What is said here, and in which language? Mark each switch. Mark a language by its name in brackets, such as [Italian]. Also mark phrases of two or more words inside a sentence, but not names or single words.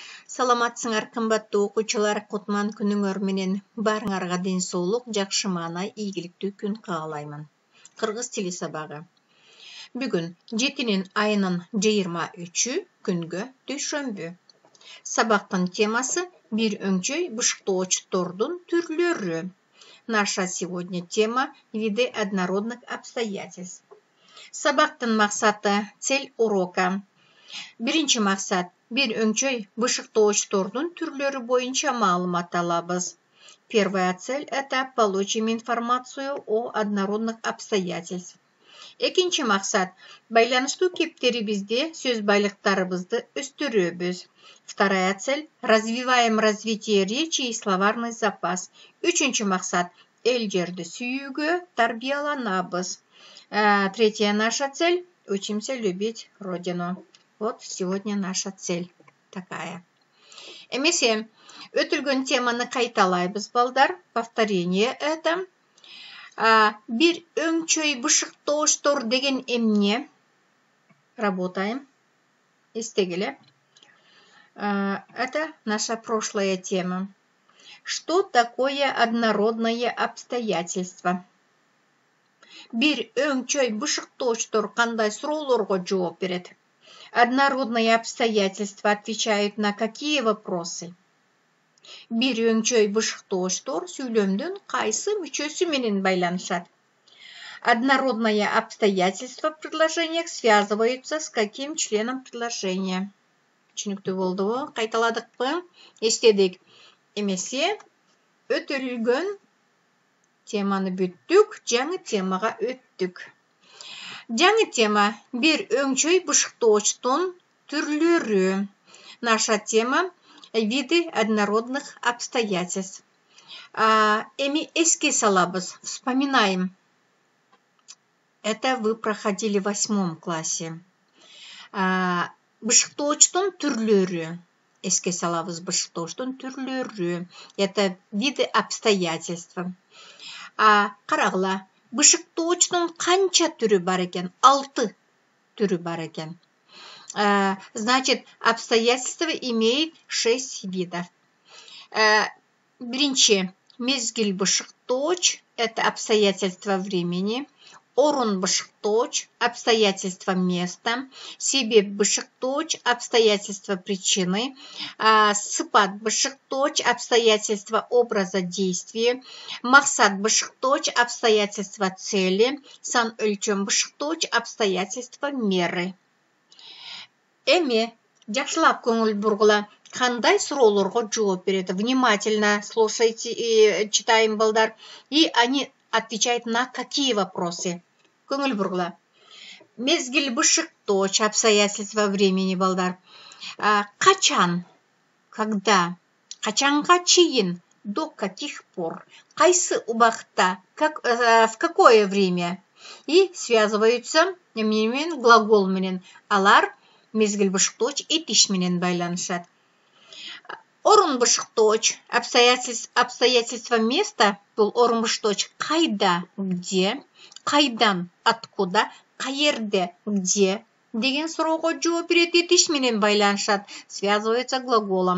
[Kyrgyz] Саламатсыңар кымбаттуу окуучулар, Кутман күнүңөр менен баарыңарга ден соолук, жакшы маанай, ийгиликтүү күн каалаймын. Кыргыз тили сабагы. Бүгүн 7 айынын 23-ü күнгө дүйшөмбү. Сабактын темасы бир өңчөй бышыктоочтордун түрлөрү. [Russian] Наша сегодня тема виды однородных обстоятельств. [Kyrgyz] Сабактын максаты, [Russian] цель урока. [Kyrgyz] Биринчи максат бир өңчөй бышыктоочтордун түрлөрү боюнча маалымат алабыз. [Russian] Первая цель – это получим информацию о однородных обстоятельств. [Kyrgyz] Экинчи максат байланыштуу кептерибизде сөз байлыктарыбызды өстүрөбүз. [Russian] Вторая цель – развиваем развитие речи и словарный запас. [Kyrgyz] Үчүнчү максат эл жерди сүйүүгө тарбияланабыз. [Russian] Третья наша цель – учимся любить родину. Вот сегодня наша цель такая. [Kyrgyz] Эмесе өтүлгөн теманы кайталайбыз, балдар. [Russian] Повторение это. [Kyrgyz] Бир өңчөй бышыктооштор деген эмне? [Russian] Работаем. Истегиле. Это наша прошлая тема. Что такое однородное обстоятельство? [Kyrgyz] Бир өңчөй бышыктооштор кандай суроолорго жооп берет? [Russian] Однородные обстоятельства отвечают на какие вопросы? [Kyrgyz] Бир өңчөй бышыктооштор сүйлөмдүн кайсы мүчөсү менен байланышат? [Russian] Однородное обстоятельства в предложениях связываются с каким членом предложения? [Kyrgyz] Түшүнүктүү болдубу? Кайталадыкпы? Эстедик. Эмесе өтүлгөн теманы бүттүк, жаңы темага өттүк. Жаңы тема бир өңчөй бышыктоочтун түрлөрү. [Russian] Наша тема виды однородных обстоятельств. [Kyrgyz] Эми эске салабыз, [Russian] вспоминаем. Это вы проходили в 8 классе. [Kyrgyz] Бышыктоочтун түрлөрү. Эске салабыз, бышыктоочтун түрлөрү. [Russian] Это виды обстоятельства. [Kyrgyz] Карагыла. Бышыктоочтун канча түрү бар экен? 6 түрү бар экен. [Russian] Значит, обстоятельства имеет 6 видов. [Kyrgyz] Биринчи, мезгил бышыктооч, [Russian] это обстоятельства времени. [Kyrgyz] Орун бышыктооч, [Russian] обстоятельства места. [Kyrgyz] Себеп бышыктооч, [Russian] обстоятельства причины. [Kyrgyz] Сыпат бышыктооч, [Russian] обстоятельства образа действия. [Kyrgyz] Максат бышыктооч, [Russian] обстоятельства цели. [Kyrgyz] Сан өлчөм бышыктооч, [Russian] обстоятельства меры. [Kyrgyz] Эми жакшылап көңүл бургула. Кандай суроолорго жооп берет? [Russian] Внимательно слушайте и читаем, балдар. И они отвечают на какие вопросы? [Kyrgyz] Көңүл бургула. Мезгил бышыктооч, [Russian] обстоятельства времени, [Kyrgyz] балдар. Качан? Когда? Качанга чейин? [Russian] До каких пор? [Kyrgyz] Кайсы убакта? [Russian] В какое время? И связываются глагол менен. [Kyrgyz] Алар мезгил бышыктооч этиш менен байланышат. Орун бышыктооч, [Russian] обстоятельства места, [Kyrgyz] бул орун бышыктооч кайда, где, кайдан, откуда, каерде, где деген суроого жооп берет, этиш менен байланышат, [Russian] связывается глаголом.